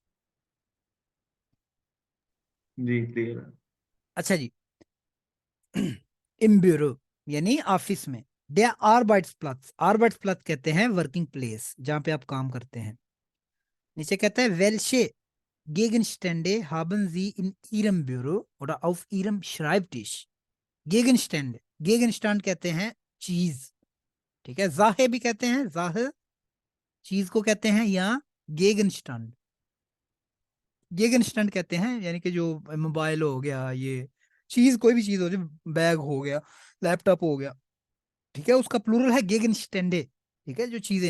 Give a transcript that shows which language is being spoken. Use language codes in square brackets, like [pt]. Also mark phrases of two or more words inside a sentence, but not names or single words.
[hi] जी, क्लियर है। अच्छा जी। [de] in Büro [hi] यानी ऑफिस में, [de] der Arbeitsplatz, [hi] आर्बाइट्सप्लात्स कहते हैं [en] working place, [hi] जहां पे आप काम करते हैं। नीचे कहता है [de] welche Gegenstände haben sie in ihrem Büro oder auf ihrem Schreibtisch. Gegenstände, Gegenstand [hi] कहते हैं चीज, ठीक है। जाहे भी कहते हैं, जाहे चीज को कहते हैं, या [de] Gegenstand, Gegenstand [hi] कहते हैं, यानी कि जो मोबाइल हो गया, ये चीज कोई भी चीज हो जाए, बैग हो गया, लैपटॉप हो गया, ठीक है, उसका प्लूरल है Gegenstände, ठीक है, जो चीजें।